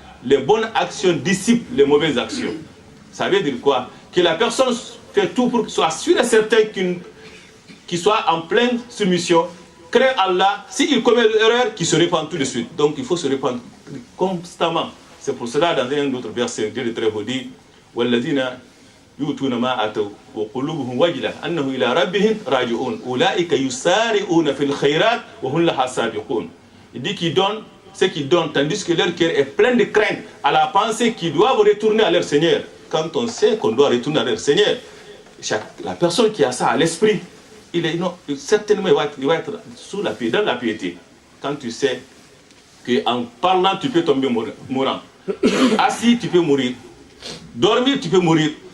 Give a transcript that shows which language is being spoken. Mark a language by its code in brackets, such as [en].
[fr] Les bonnes actions dissipent les mauvaises actions. Ça veut dire quoi? Que la personne fait tout pour qu'il soit sûr et certain qu'il soit en pleine soumission, craint Allah. S'il commet l'erreur, qu'il se répand tout de suite. Donc il faut se répandre constamment. C'est pour cela, dans un autre verset, Dieu est très beau dit, [ar] وَالَّذِينَ يُؤْتُونَ مَا أَتَوْا وَقُلُوبُهُمْ وَجِلَةٌ أَنَّهُ إِلَى رَبِّهِمْ رَاجِعُونَ أُولَٰئِكَ يُسَارِعُونَ فِي الْخَيْرَاتِ وَهُمْ لَهَا سَابِقُونَ. [fr] Il dit qu'ils donnent ce qu'ils donnent, tandis que leur cœur est plein de crainte à la pensée qu'ils doivent retourner à leur Seigneur. Quand on sait qu'on doit retourner à leur Seigneur, la personne qui a ça à l'esprit, certainement il va être dans la piété. Quand tu sais qu'en parlant, tu peux tomber mourant. Assis, tu peux mourir. Dormir, tu peux mourir.